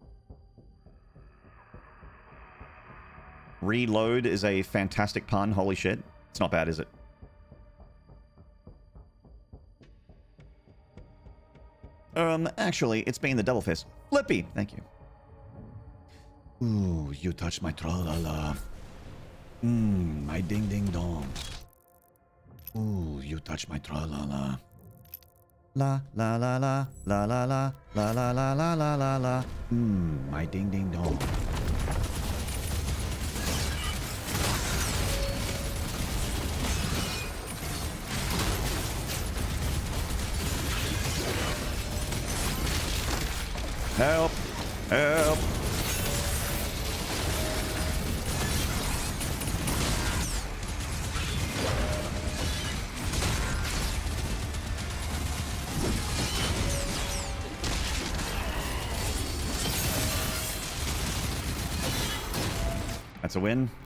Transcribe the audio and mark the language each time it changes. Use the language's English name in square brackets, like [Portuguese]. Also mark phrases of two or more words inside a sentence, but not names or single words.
[English] Reload is a fantastic pun. Holy shit. It's not bad, is it? Actually, it's being the double fist. Flippy, thank you. Ooh, you touched my tra-la-la. My ding-ding-dong. Ooh, you touched my tra-la-la. La-la-la-la, la-la-la, la-la-la-la-la-la-la. My ding-ding-dong. Help! Help! That's a win.